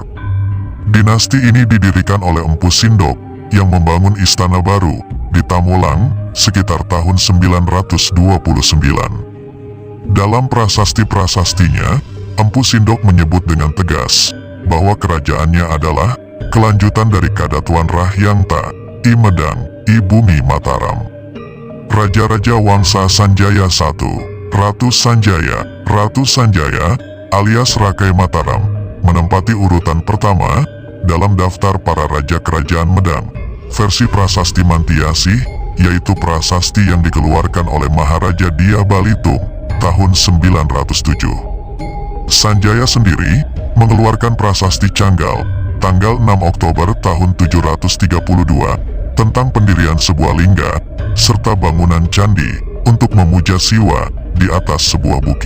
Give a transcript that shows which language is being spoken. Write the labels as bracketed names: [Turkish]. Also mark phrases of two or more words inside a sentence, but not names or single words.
[Indonesian] Dinasti ini didirikan oleh Empu Sindok yang membangun istana baru di Tamulang sekitar tahun 929. Dalam prasasti-prasastinya, Empu Sindok menyebut dengan tegas bahwa kerajaannya adalah kelanjutan dari Kadatuan Rahyangta, I Medang, I Bumi Mataram. Raja-raja Wangsa Sanjaya I, Ratu Sanjaya alias Rakai Mataram menempati urutan pertama dalam daftar para raja kerajaan Medang. Versi prasasti Mantiasih, yaitu prasasti yang dikeluarkan oleh Maharaja Dyah Balitung tahun 907. Sanjaya sendiri mengeluarkan prasasti Canggal tanggal 6 Oktober tahun 732 tentang pendirian sebuah lingga serta bangunan candi untuk memuja Siwa di atas sebuah bukit.